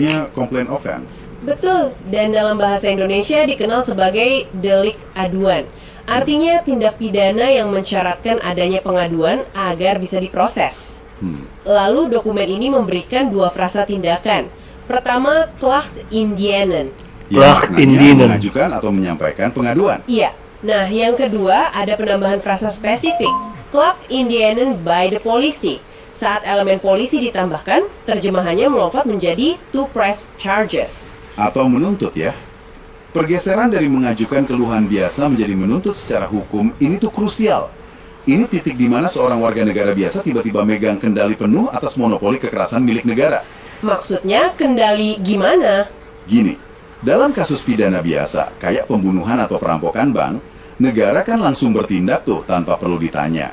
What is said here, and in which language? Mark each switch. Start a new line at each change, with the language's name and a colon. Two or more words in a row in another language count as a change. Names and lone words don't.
Indonesian: Inggrisnya
English: complaint offense.
Indonesian: Betul, dan dalam bahasa Indonesia dikenal sebagai delik aduan. Artinya tindak pidana yang mensyaratkan adanya pengaduan agar bisa diproses. Lalu dokumen ini memberikan dua frasa tindakan. Pertama,
Dutch: klacht indienen.
Indonesian: Yang
Dutch: Klacht
Indonesian: maknanya
Dutch: indienen.
Indonesian: mengajukan atau menyampaikan pengaduan. Iya. Nah, yang kedua ada penambahan frasa spesifik.
Dutch: Klacht indienen
English: by the policy.
Indonesian: Saat elemen polisi ditambahkan, terjemahannya melompat menjadi
English: to press charges.
Indonesian: Atau menuntut ya. Pergeseran dari mengajukan keluhan biasa menjadi menuntut secara hukum ini tuh krusial. Ini titik di mana seorang warga negara biasa tiba-tiba megang kendali penuh atas monopoli kekerasan milik negara. Maksudnya kendali gimana? Gini, dalam kasus pidana biasa, kayak pembunuhan atau perampokan bank, negara kan langsung bertindak tuh tanpa perlu ditanya.